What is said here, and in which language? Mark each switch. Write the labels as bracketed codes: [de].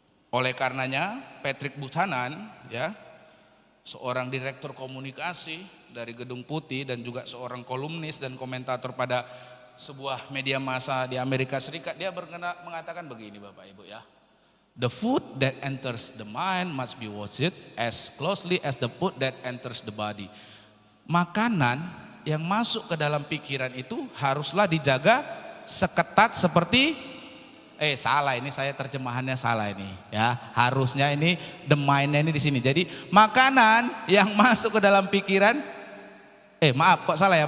[id] Oleh karenanya Patrick Buchanan ya, seorang direktur komunikasi dari Gedung Putih dan juga seorang kolumnis dan komentator pada sebuah media massa di Amerika Serikat, dia mengatakan begini Bapak Ibu ya. [en] The food that enters the mind must be watched as closely as the food that enters the body. [id] Makanan yang masuk ke dalam pikiran itu haruslah dijaga seketat seperti salah ini, saya terjemahannya salah ini ya. Harusnya ini the mind-nya ini di sini. Jadi makanan yang masuk ke dalam pikiran maaf kok salah ya.